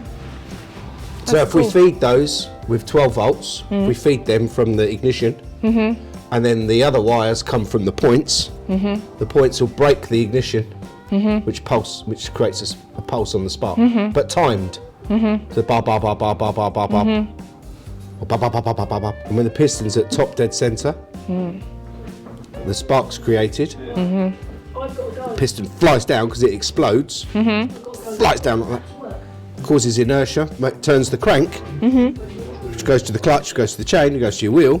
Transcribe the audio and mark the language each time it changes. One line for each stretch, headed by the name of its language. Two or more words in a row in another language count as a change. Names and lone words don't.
English: So if we feed those with 12 volts, we feed them from the ignition, and then the other wires come from the points. The points will break the ignition, which creates a pulse on the spark, but timed. So ba ba ba ba ba ba ba ba, or ba ba ba ba ba ba ba. And when the piston's at top dead centre, the spark's created. Piston flies down because it explodes. Flies down like that. Causes inertia, turns the crank, which goes to the clutch, goes to the chain, goes to your wheel.